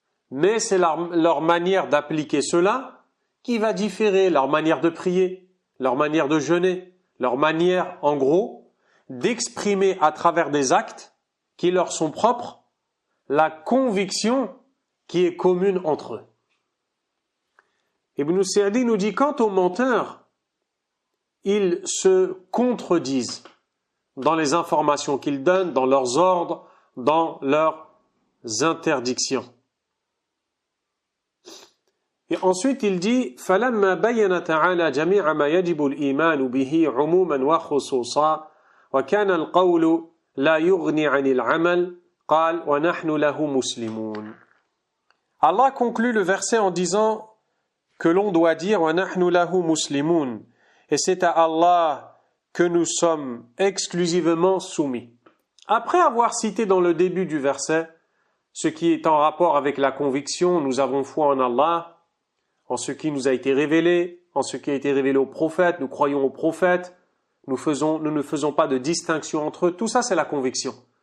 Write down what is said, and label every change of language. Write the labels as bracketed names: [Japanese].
[French] Mais c'est leur manière d'appliquer cela qui va différer, leur manière de prier, leur manière de jeûner, leur manière, en gros, d'exprimer à travers des actes qui leur sont propres la conviction qui est commune entre eux. Ibn Sa'di nous dit, quant aux menteurs, ils se contredisent dans les informations qu'ils donnent, dans leurs ordres, dans leurs interdictions. Et ensuite il dit [Arabic] فَلَمَّا بَيَّنَ تَعَالَى جَمِيعَ مَا يَجِبُ الْإِيمَانُ بِهِ عُمُومًا وَخُصُوصًا وكان القول لا يغني عن العمل قال ونحن له مسلمون. [French] Allah conclut le verset en disant que l'on doit dire [Arabic] وَنَحْنُ لَهُ مُسْلِمُونَ, [French] et c'est à Allah que nous sommes exclusivement soumis. Après avoir cité dans le début du verset ce qui est en rapport avec la conviction, nous avons foi en Allah, en ce qui nous a été révélé, en ce qui a été révélé aux prophètes, nous croyons aux prophètes, nous ne faisons pas de distinction entre eux, tout ça c'est la conviction.